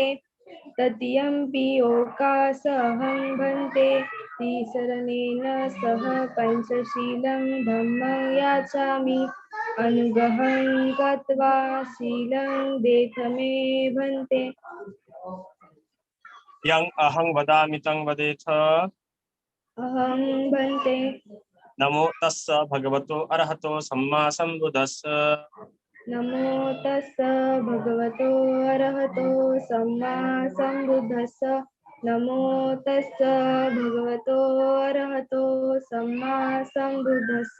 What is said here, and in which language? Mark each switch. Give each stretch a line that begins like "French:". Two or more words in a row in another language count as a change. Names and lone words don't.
Pali: तृतीयंपि ओकासहं भन्ते तिसरणेन सह पंचशीलं धम्मं याचामि अनुग्रहं कृत्वा शीलं देथमे भन्ते। यं अहं वदामि तं वदेथ। अहं भन्ते। नमो तस्स भगवतो अरहतो सम्मा सम्बुद्धस्स। नमो तस्स भगवतो अरहतो सम्मा सम्बुद्धस्स। नमो तस्स भगवतो अरहतो सम्मा सम्बुद्धस्स।